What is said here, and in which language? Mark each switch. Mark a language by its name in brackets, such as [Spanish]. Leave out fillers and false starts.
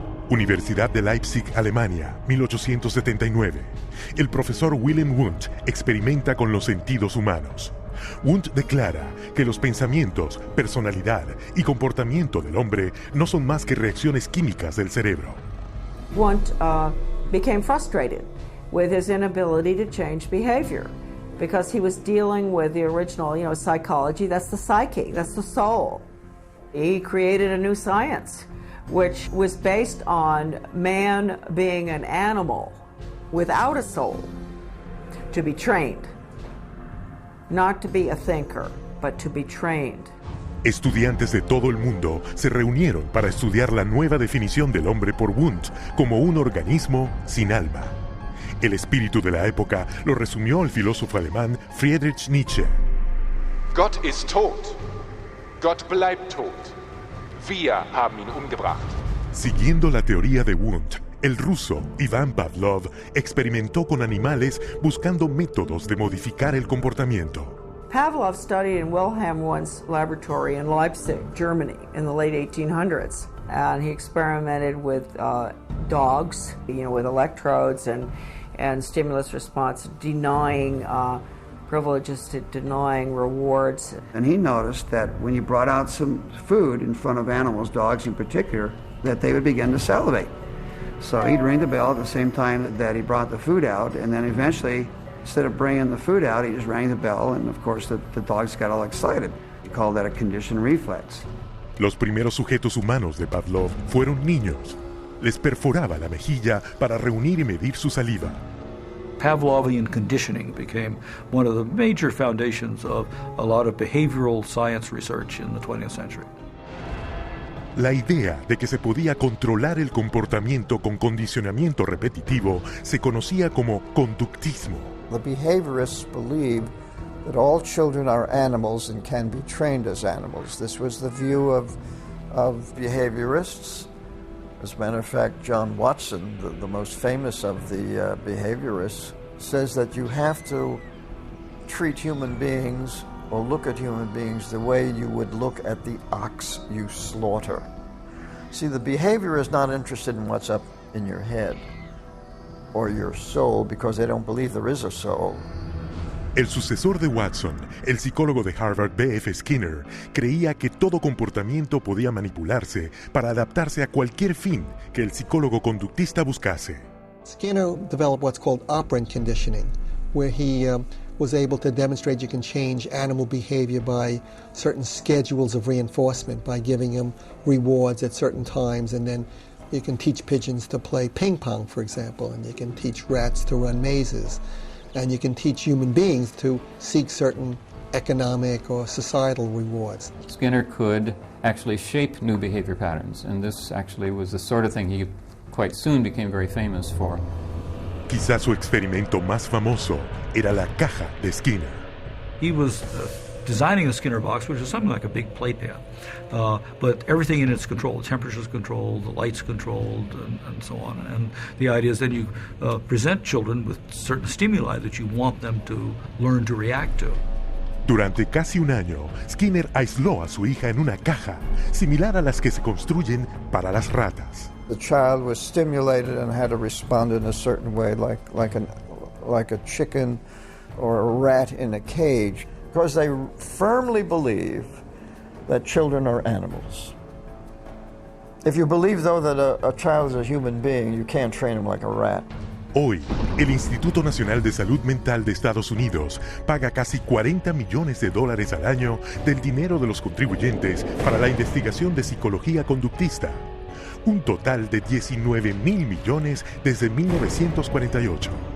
[Spanish] Universidad de Leipzig, Alemania, 1879. El profesor Wilhelm Wundt experimenta con los sentidos humanos. Wundt declara que los pensamientos, personalidad y comportamiento del hombre no son más que reacciones químicas del cerebro. [English] Wundt became frustrated with his inability to change behavior because he was dealing with the original, psychology. That's the psyche, that's the soul. He created a new science, which was based on man being an animal without a soul, to be trained. Not to be a thinker, but to be trained. [Spanish] Estudiantes de todo el mundo se reunieron para estudiar la nueva definición del hombre por Wundt como un organismo sin alma. El espíritu de la época lo resumió el filósofo alemán Friedrich Nietzsche. [German] Gott ist tot. Gott bleibt tot. Wir haben ihn umgebracht. [Spanish] Siguiendo la teoría de Wundt, el ruso Ivan Pavlov experimentó con animales buscando métodos de modificar el comportamiento. [English] Pavlov studied in Wilhelm Wundt's laboratory in Leipzig, Germany, in the late 1800s. And he experimented with dogs, with electrodes and stimulus response, denying privileges to denying rewards. And he noticed that when you brought out some food in front of animals, dogs in particular, that they would begin to salivate. So he'd ring the bell at the same time that he brought the food out, and then eventually, instead of bringing the food out, he just rang the bell, and of course the dogs got all excited. He called that a conditioned reflex. [Spanish] Los primeros sujetos humanos de Pavlov fueron niños. Les perforaba la mejilla para reunir y medir su saliva. [English] Pavlovian conditioning became one of the major foundations of a lot of behavioral science research in the 20th century. [Spanish] La idea de que se podía controlar el comportamiento con condicionamiento repetitivo se conocía como conductismo. [English] The behaviorists believed that all children are animals and can be trained as animals. This was the view of behaviorists. As a matter of fact, John Watson, the most famous of the behaviorists, says that you have to treat human beings or look at human beings the way you would look at the ox you slaughter. See, the behavior is not interested in what's up in your head or your soul because they don't believe there is a soul. [Spanish] El sucesor de Watson, el psicólogo de Harvard B.F. Skinner, creía que todo comportamiento podía manipularse para adaptarse a cualquier fin que el psicólogo conductista buscase. [English] Skinner developed what's called operant conditioning, where he was able to demonstrate you can change animal behavior by certain schedules of reinforcement, by giving them rewards at certain times, and then you can teach pigeons to play ping pong, for example, and you can teach rats to run mazes. And you can teach human beings to seek certain economic or societal rewards. Skinner could actually shape new behavior patterns, and this actually was the sort of thing he quite soon became very famous for. [Spanish] Quizás su experimento más famoso era la caja de Skinner. [English] He was designing the Skinner box, which is something like a big playpen, but everything in it's controlled. The temperature's controlled, the light's controlled, and so on. And the idea is then you present children with certain stimuli that you want them to learn to react to. [Spanish] Durante casi un año, Skinner aisló a su hija en una caja, similar a las que se construyen para las ratas. [English] The child was stimulated and had to respond in a certain way, like a chicken or a rat in a cage. Because they firmly believe that children are animals. If you believe, though, that a child is a human being, you can't train him like a rat. [Spanish] Hoy, el Instituto Nacional de Salud Mental de Estados Unidos paga casi $40 millones al año del dinero de los contribuyentes para la investigación de psicología conductista. Un total de $19,000 millones desde 1948.